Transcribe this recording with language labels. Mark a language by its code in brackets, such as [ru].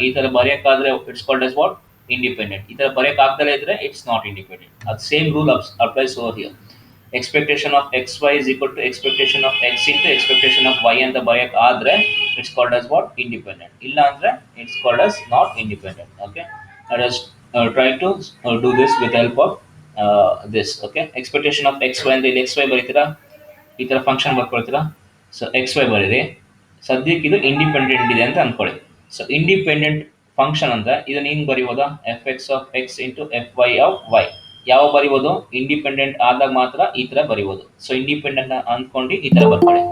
[kn] ಈ ಥರ ಬರೆಯೋಕ್ಕಾದ್ರೆ [en] It's called as what independent. [kn] ಈ ಥರ ಬರೆಯಕ್ಕೆ ಆಗ್ದಲೇ ಇದ್ರೆ ಇಟ್ಸ್ ನಾಟ್ ಇಂಡಿಪೆಂಡೆಂಟ್. [en] ಅದು same rule applies over here. Expectation of X Y is equal to expectation of X into expectation of Y [kn] ಅಂತ ಬರೆಯಕ್ಕೆ ಆದ್ರೆ [en] It's called as what independent. [kn] ಇಲ್ಲ ಅಂದ್ರೆ [en] It's called as not independent. Okay, let us try to do this with the help of this. [kn] Okay, expectation of xy ಅಂದ್ರೆ ಇಲ್ಲಿ xy ಬರೀತೀರಾ, ಈ ತರ function ಬರ್ಕೊಳ್ತೀರಾ. So xy ಬರೀರಿ. ಸದ್ಯಕ್ಕೆ ಇದು ಇಂಡಿಪೆಂಡೆಂಟ್ ಇದೆ ಅಂತ ಅನ್ಕೊಳ್ಳಿ. ಸೊ ಇಂಡಿಪೆಂಡೆಂಟ್ ಫಂಕ್ಷನ್ ಅಂದ್ರೆ ಇದನ್ನ ಹಿಂಗ್ ಬರೀಬೋದಾ, F X of X into F Y of Y. ಯಾವ ಬರೀಬೋದು, ಇಂಡಿಪೆಂಡೆಂಟ್ ಆದಾಗ ಮಾತ್ರ ಈ ತರ ಬರೀಬೋದು. ಸೊ ಇಂಡಿಪೆಂಡೆಂಟ್ ಅಂದ್ಕೊಂಡು ಈ ತರ ಬರ್ಕೊಳ್ಳಿ.